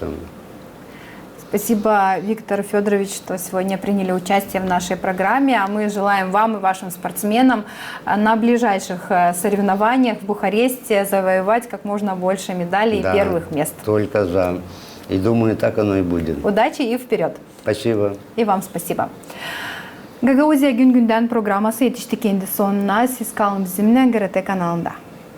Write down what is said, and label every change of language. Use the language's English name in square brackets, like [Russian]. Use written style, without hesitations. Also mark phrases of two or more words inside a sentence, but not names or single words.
[Russian] Спасибо, Виктор Федорович, что сегодня приняли участие в нашей программе. А мы желаем вам и вашим спортсменам на ближайших соревнованиях в Бухаресте завоевать как можно больше медалей и Да, первых мест. только за. И думаю, так оно и будет. Удачи и вперед! Спасибо. И вам спасибо. [Gagauz] Гагаузия Gün Günden программасы yetiştik endi sonuna. Siz kalın bizimle GRT kanalında.